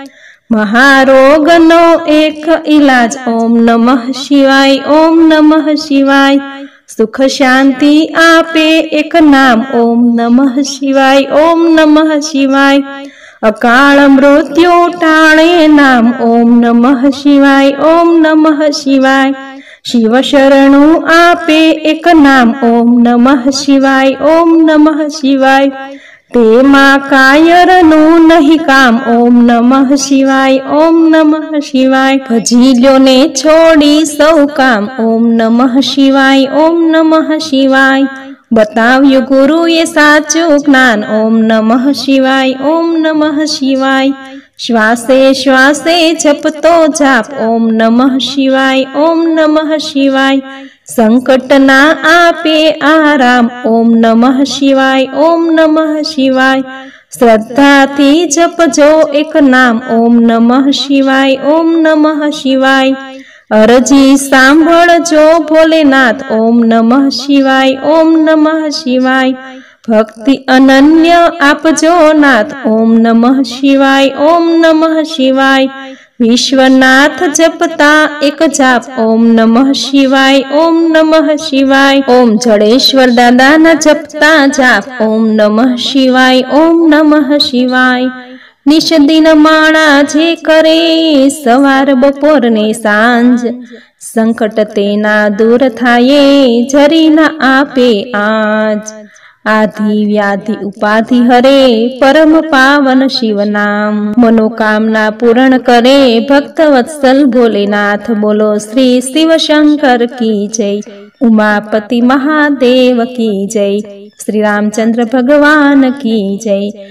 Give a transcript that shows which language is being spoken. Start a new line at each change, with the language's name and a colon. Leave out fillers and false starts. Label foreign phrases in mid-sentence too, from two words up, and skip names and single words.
Gujarati: મહારોગ નો એક ઇલાજ
Sanskrit: ओम नमः शिवाय ओम नमः शिवाय
Gujarati: સુખ શાંતિ આપે એક નામ
Sanskrit: ओम नमः शिवाय ओम नमः शिवाय
Gujarati: અકાળ મૃત્યુ ટાળે નામ
Sanskrit: ओम नमः शिवाय ओम नमः शिवाय
Gujarati: શિવ શરણું આપે એક નામ
Sanskrit: ओम नमः शिवाय ओम नमः शिवाय
Gujarati: તેમાં કાયરનું નહીં કામ
Sanskrit: ओम नमः शिवाय ओम नमः शिवाय
Gujarati: ભજીલ્યો ને છોડી સૌ કામ
Sanskrit: ओम नमः शिवाय ओम नमः शिवाय
Gujarati: બતાવ્યું ગુરુ એ સાચું જ્ઞાન
Sanskrit: ओम नमः शिवाय ओम नमः शिवाय
Gujarati: શ્વાસે શ્વાસે જપતો જાપ
Sanskrit: ओम नमः शिवाय ओम नमः शिवाय
Gujarati: સંકટ ના આપે આરામ
Sanskrit: ओम नमः शिवाय ओम नमः शिवाय
Gujarati: શ્રદ્ધા થી જપજો એક નામ
Sanskrit: ओम नमः शिवाय ओम नमः शिवाय
Gujarati: અરજી સાંભળજો ભોળેનાથ
Sanskrit: ओम नमः शिवाय ओम नमः शिवाय
Gujarati: ભક્તિ અનન્ય આપજો નાથ
Sanskrit: ओम नमः शिवाय ओम नमः शिवाय
Gujarati: વિશ્વનાથ જપતા એક જાપ
Sanskrit: ओम नमः शिवाय ओम नमः शिवाय
Gujarati: ઓમ જડેશ્વર દાદા ન જપતા જાપ
Sanskrit: ओम नमः शिवाय ओम नमः शिवाय
Gujarati: નિશ દિન માણા જે કરે સવાર બપોર ને સાંજ સંકટ તેના દૂર થાયે જરી ન આપે આજ આદિ વ્યાધિ ઉપાધિ હરે પરમ પાવન શિવ નામ મનોકામના પૂર્ણ કરે ભક્ત વત્સલ ભોળેનાથ
Hindi: बोलो श्री शिव शंकर की जय उमापति महादेव की जय श्री रामचंद्र भगवान की जय